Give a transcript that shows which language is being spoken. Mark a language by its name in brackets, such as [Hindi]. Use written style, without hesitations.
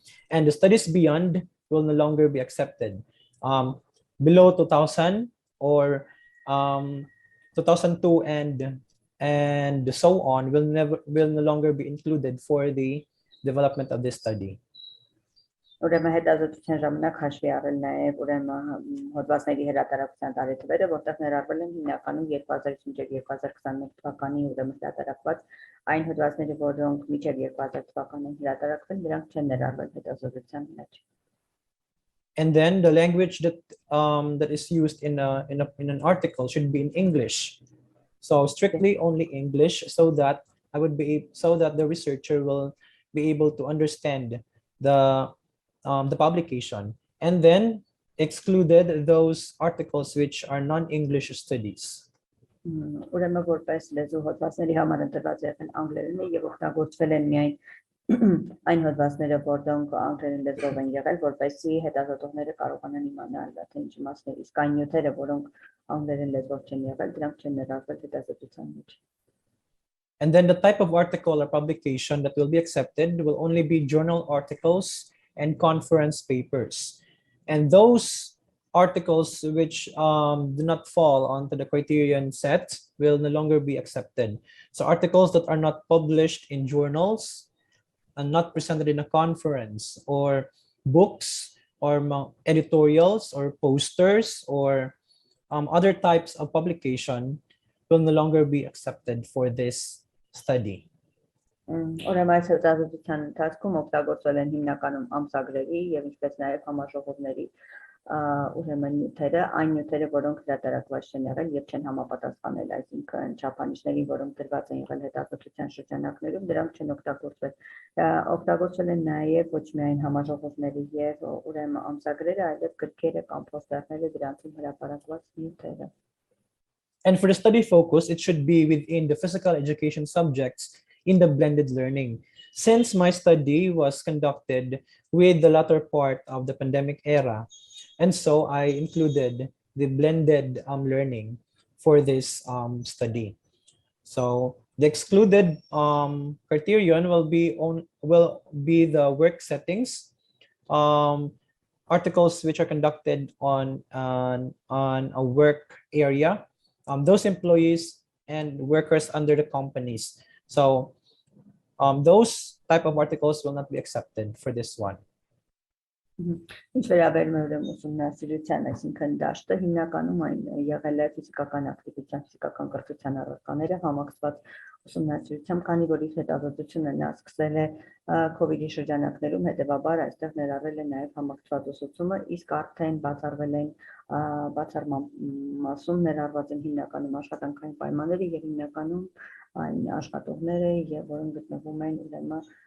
[English] And the studies beyond will no longer be accepted. Below 2000 or 2002 and so on will no longer be included for the development of this study. [Armenian] Ուրեմն հետազոտության ժամանակ հաշվի առել նաև ուրեմն հոդվածների հրատարակության տարեթվերը, որտեղ ներառվել են հիմնականում 2005-2021 թվականի ուրեմն հրատարակված այն հոդվածները, որոնք մինչև 2000 թվականին հրատարակվել, դրանք չեն ներառվել հետազոտության մեջ։ [English] And then the language that is used in an article should be in English. So strictly only English, so that the researcher will be able to understand the publication, and then excluded those articles which are non-English studies. [Armenian] Ուրեմն որպես լեզու հոդվածների համար ընտրված են անգլերենը եւ օգտագործվել են միայն այն հոդվածները, որոնք անգլերեն լեզվով են եղել, որպեսզի հետազոտողները կարողանան իմանալ թե ինչ իմաստներ, իսկ այն նյութերը, որոնք անգլերեն լեզվով չեն եղել, դրանք չեն ներառվել հետազոտության մեջ. [English] And then the type of article or publication that will be accepted will only be journal articles and conference papers. And those articles which do not fall onto the criterion set will no longer be accepted. So articles that are not published in journals and not presented in a conference, or books or editorials or posters or other types of publication will no longer be accepted for this study. [Armenian] Ուրեմն այս հետազոտության ընթացքում օգտագործվել են հիմնականում ամսագրերի եւ ինչպես նաեւ համաժողովների ուրեմն նյութերը, այն նյութերը, որոնք հրատարակված չեն եղել եւ չեն համապատասխանել, այսինքն չափանիշներին, որոնք դրված են եղել հետազոտության շրջանակներում, դրանք չեն օգտագործվել։ Օգտագործվել են նաեւ ոչ միայն համաժողովների եւ ուրեմն ամսագրերը, այլև գրքերը կամ պոստերները, դրանցում հրապարակված նյութերը։ [English] And for the study focus, it should be within the physical education subjects in the blended learning. Since my study was conducted with the latter part of the pandemic era, and so I included the blended learning for this study. So the excluded criterion will be the work settings, articles which are conducted on a work area, those employees and workers under the companies. So those type of articles will not be accepted for this one. [Armenian] Ինչ վերաբերում է ուրեմն ուսումնասիրության, այսինքն դաշտը հիմնականում այն եղել է ֆիզիկական ակտիվության, ֆիզիկական կրթության առարկաները համակցված ուսումնասիրությամբ, քանի որ իր հետազոտությունը նա սկսել է COVID-ի շրջանակներում, հետևաբար այստեղ ներառվել է նաև համակցված ուսուցումը, իսկ արդեն բացառվել են բացառման մասում ներառված են հիմնականում աշխատանքային պայմանները եւ հիմնականում այն աշխատողները, եւ որոնք գտնվում են ուրեմն